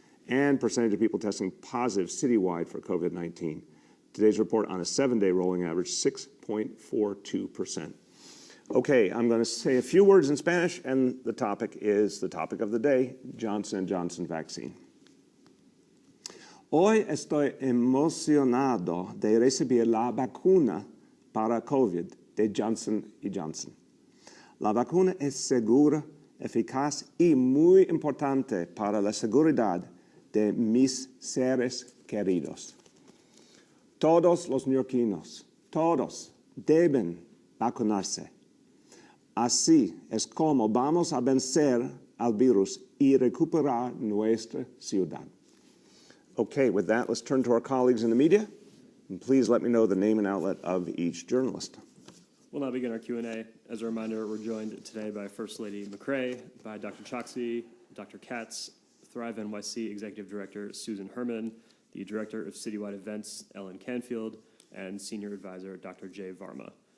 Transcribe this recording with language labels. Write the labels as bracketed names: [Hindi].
[English] And percentage of people testing positive citywide for COVID-19. Today's report on a 7-day rolling average, 6.42%. Okay, I'm going to say a few words in Spanish, and the topic is the topic of the day, Johnson & Johnson vaccine. [Spanish] Hoy estoy emocionado de recibir la vacuna para COVID de Johnson & Johnson. La vacuna es segura, eficaz y muy importante para la seguridad de mis seres queridos. Todos los neoyorquinos, todos deben vacunarse. Así es como vamos a vencer al virus y recuperar nuestra ciudad. [English] Okay, with that, let's turn to our colleagues in the media. And please let me know the name and outlet of each journalist. We'll now begin our Q&A. As a reminder, we're joined today by First Lady McCrae, by Dr. Choksi, Dr. Katz, Thrive NYC Executive Director Susan Herman, the Director of Citywide Events, Ellen Canfield, and Senior Advisor, Dr. Jay Varma.